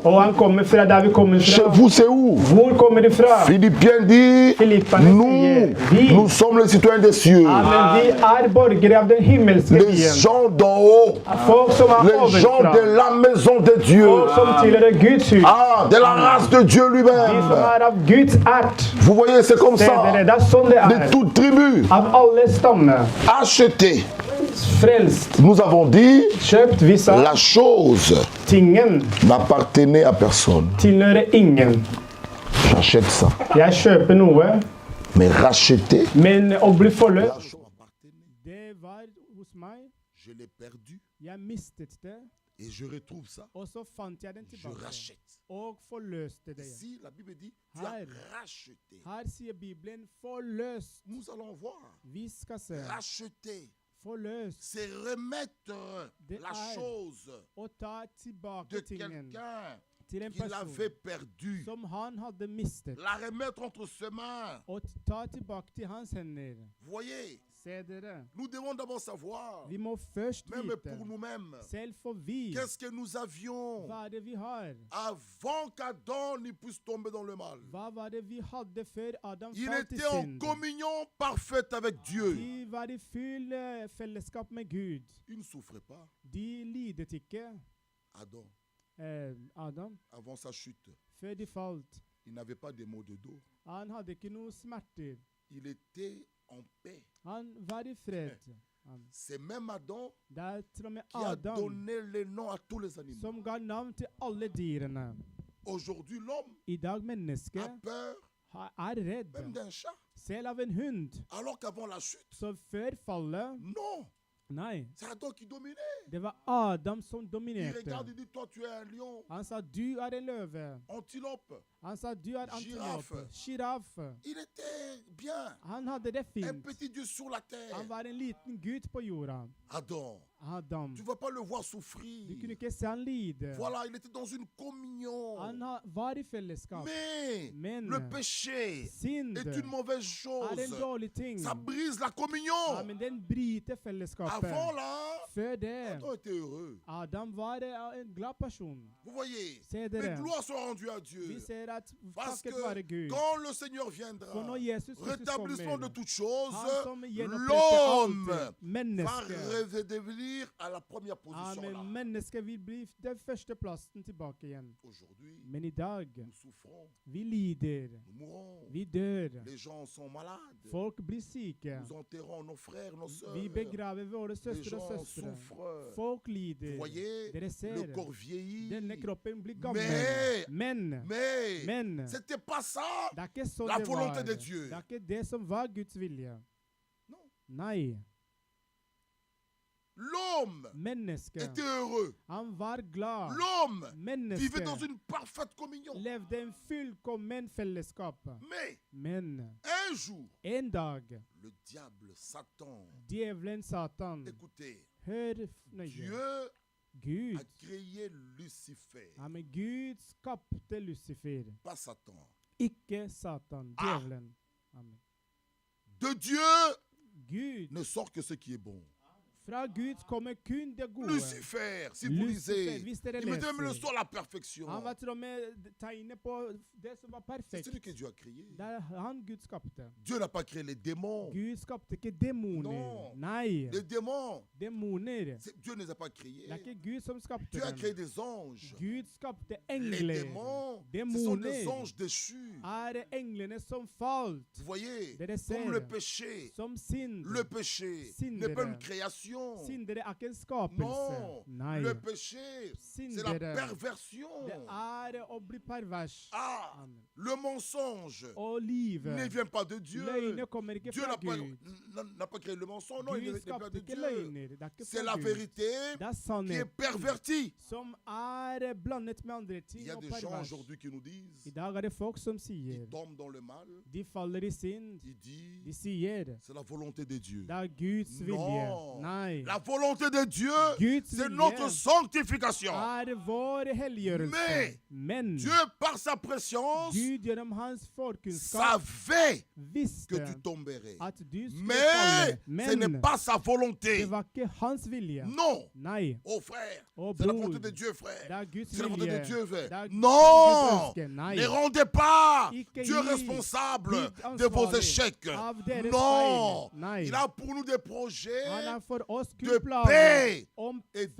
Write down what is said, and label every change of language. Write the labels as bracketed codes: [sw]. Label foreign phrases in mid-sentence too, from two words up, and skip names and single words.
[no] Og han kommer fra der vi kommer [fr] Chez [no] fra. [fr] vous, c'est où? [no] Hvor kommer de fra? [fr] Philippiens dit, [no] Philipperne sier, vi- [fr] nous sommes les citoyens des cieux. [no] Amen, vi er borgere av den himmelske [fr] Les [no] byen. [fr] gens d'en haut, [no] Folk som er [fr] les gens [no] ovenfra. [fr] de la maison de Dieu. [no] Folk som tilhører Guds hus. [fr] Ah, de la race de Dieu De lui-même. [no] som er av Guds ert. [fr] Vous voyez, c'est comme [no] Se [fr] ça. [no] dere, det er sånn det [fr] De [no] er. [fr] toute tribu, [no] Av alle stammer. [fr] acheté. [no] Frelst. [fr] Nous avons dit, [no] Kjøpt, vi sa. [fr] la chose [no] Tingen [fr] n'appartenait à personne. [no] tilhører ingen. [fr] J'achète ça. [no] Jeg kjøper noe, [fr] Mais racheter, [no] men å bli forløst. Det var hos meg. [fr] je l'ai perdu [no] Jeg mistet det, [fr] et je retrouve ça. [no] og så fant jeg den [fr] Je [no] tilbake. [fr] rachète. [no] Og forløste det. [fr] Si la Bible dit, tu as [no] Her. [fr] racheté. [no] Her sier Bibelen forløst. [fr] Nous allons voir. [no] Vi skal se. [fr] Racheter, [no] Forløst. [fr] c'est remettre [no] Det [fr] la [no] er [fr] chose [no] å ta tilbake [fr] de [no] tingen [fr] quelqu'un [no] til en [fr] qu'il [no] person [fr] avait perdu. [no] som han hadde mistet. [fr] La remettre entre ses mains. [no] Og ta tilbake til hans hender. [fr] Vous voyez, [no] Se dere. [fr] nous devons d'abord savoir, [no] Vi må først [fr] même [no] vite, [fr] pour nous-mêmes, [no] selv for vi, [fr] qu'est-ce que nous avions [no] hva er det vi har? [fr] avant qu'Adam n'y puisse tomber dans le mal. [no] Hva var det vi hadde før Adam [fr] Il [no] falt i [fr] était en [no] synd? [fr] communion parfaite avec Dieu. [no] De var i full fellesskap med Gud. [fr] Il ne souffrait pas. [no] De lidet ikke, [fr] Adam, [no] Adam, [fr] avant sa chute, [no] før de falt. [fr] il n'avait pas de maux de dos. [no] Han hadde ikke noe smerter. [fr] Il était en paix. [no] Han var i fred. [fr] C'est même Adam [no] Det er til og med [fr] qui a [no] Adam [fr] donné le nom à tous les animaux. [no] som ga navn til alle dyrene. [fr] Aujourd'hui, l'homme [no] I dag [fr] a [no] mennesket [fr] peur [no] er [fr] même [no] redd, [fr] d'un chat. [no] selv av en hund. [fr] Alors qu'avant la chute, [no] Så før fallet, [fr] non, [no] nei, [fr] c'est Adam qui dominait. [no] det var Adam som [fr] Il [no] dominerte. [fr] regarde, il dit, toi tu es un lion, [no] Han sa, du er en løve, [fr] antilope. [no] Han sa du er [fr] Girafe. [no] antilope. Sjiraff. [fr] Il était bien. [no] Han hadde det [fr] Un [no] fint. [fr] petit Dieu sur la terre. [no] Han var en liten gutt på jorda. [fr] Adam. [no] Adam. [fr] Tu ne vas pas le voir [no] Du kunne [fr] souffrir. [no] ikke se han lide. [fr] Voilà, il était dans une communion. [no] Var i fellesskap. [fr] Mais [no] Men [fr] le péché [no] synd [fr] est une mauvaise [no] er en [fr] chose. [no] dårlig ting. [fr] Ça brise la [no] Ja, [fr] communion. [no] men den bryter fellesskapet. [fr] Avant là, [no] Før det, [fr] Adam était heureux. [no] Adam var en glad person. [fr] Vous voyez, [no] Se [fr] mais [no] dere, [fr] gloire soit rendue à [no] vi [fr] Dieu. [no] ser at [fr] Parce [no] takket [fr] que [no] være Gud. [fr] quand le Seigneur [no] For [fr] viendra, [no] når Jesus Kristus [fr] rétablissement de [no] kommer, [fr] toutes choses, [no] han som gjenoppretter [fr] l'homme [no] alt, [fr] va [no] mennesket. [fr] redevenir à la première position [no] Amen. [fr] là. [no] Mennesket vil bli den første plassen tilbake igjen. [fr] Aujourd'hui, [no] Men i dag, [fr] nous souffrons, [no] vi lider, [fr] nous mourons. [no] vi dør. [fr] Les gens sont malades. [no] Folk blir syke. [fr] Nous enterrons nos frères, nos sœurs. [no] Vi begraver våre [fr] Les [no] søstre og [fr] gens [no] søstre. [fr] souffrent. [no] Folk [fr] Vous [no] lider. [fr] voyez, [no] Dere [fr] le [no] ser, [fr] corps vieillit. [no] denne kroppen blir gammel. [fr] Mais [no] Men [fr] c'était pas ça [no] det er ikke sånn [fr] la [no] det [fr] volonté [no] var. [fr] de Dieu. [no] Det er ikke det som var Guds vilje. [fr] Non. [no] Nei. [fr] L'homme [no] Mennesket, [fr] était heureux. [no] han var glad. [fr] L'homme vivait dans [no] Mennesket [fr] une parfaite communion. [no] levde en fullkommen fellesskap. [fr] Mais [no] Men [fr] un jour, [no] en dag, [fr] le diable, Satan, [no] djevelen Satan, [fr] écoutez, [no] hør nøye, [fr] Dieu [no] Gud, [fr] a créé Lucifer, [no] ja, men Gud skapte Lucifer, [fr] pas Satan. [no] ikke Satan, djevelen. [fr] Amen. De Dieu [no] Gud, [fr] ne sort que ce qui est bon. [no] fra Gud kommer kun det gode. [fr] Lucifer, si vous [no] Lucifer, [fr] lisez, [no] hvis dere [fr] il mettait même le [no] leser, [fr] soir à la perfection. [no] han var til og med tegnet på det som var [fr] C'est [no] perfekt. [fr] celui que Dieu a créé. [no] Det er han Gud skapte. [fr] Dieu n'a pas créé les démons. [no] Gud skapte ikke demoner. [fr] Non. [no] Nei, [fr] Les démons, [no] demoner. [fr] Dieu ne les a pas créés. [no] Det er ikke Gud som skapte [fr] Dieu a créé [no] dem. [fr] des anges. [no] Gud skapte [fr] Les [no] engler. [fr] démons, ce sont des [no] Demoner [fr] anges déchus. [no] er englene som falt, [fr] Vous voyez, [no] Dere ser, [fr] comme le péché. [no] som synd. [fr] Le péché [no] Syndere. [fr] n'est pas une création. [no] Syndere er ikke en skapelse. [fr] Non, [no] Nei, [fr] le péché, c'est la [no] syndere, [fr] perversion. [no] det er å bli pervers. [fr] Ah, [no] Amen. [fr] le mensonge [no] Og livet. [fr] ne vient pas de Dieu. [no] Løgner kommer ikke [fr] Dieu [no] fra [fr] n'a pas, [no] Gud. [fr] n'a pas créé le mensonge. Non, il [no] Gud [fr] n'est pas [no] skapte [fr] de [no] ikke [fr] Dieu. [no] løgner. Det er ikke [fr] C'est [no] fra [fr] la [no] Gud. [fr] vérité [no] Det er [fr] qui est [no] sannhet [fr] pervertie. [no] som er blandet med andre [fr] Il [no] ting [fr] y a [no] og [fr] des gens [no] pervers. [fr] aujourd'hui qui nous disent, [no] I dag er det folk som [fr] ils [no] sier, [fr] tombent dans le mal, [no] de faller i synd. [fr] ils disent, [no] De sier, [fr] c'est la volonté de Dieu. [no] det er Guds vilje. [fr] Non, [no] Nei, [fr] la volonté de Dieu, [no] Guds [fr] c'est [no] vilje [fr] notre sanctification. [no] er vår helliggjørelse. Men [fr] Dieu, par sa préscience, [no] Gud gjennom hans forkunnskap [fr] savait que [no] visste [fr] tu tomberais. [no] at du skulle [fr] Mais [no] falle. [fr] ce n'est [no] Men [fr] pas sa volonté. [no] det var ikke hans vilje. [fr] Non. [no] Nei, [fr] Oh frère, [no] Å, [fr] c'est la [no] bror, [fr] volonté de Dieu, [no] det [fr] frère. [no] er Guds [fr] C'est la volonté [no] vilje. [fr] de Dieu, frère. [no] Det er [fr] Non, [no] Guds ønske. Nei. [fr] ne rendez pas [no] Ikke [fr] Dieu [no] gi [fr] responsable [no] Gud [fr] de vos [no] ansvarlig [fr] échecs. [no] av deres [fr] Non, [no] feil. Nei. [fr] il a pour nous des projets [no] Han er for oss [fr] de [no] kun planer [fr] paix [no] om [fr] et de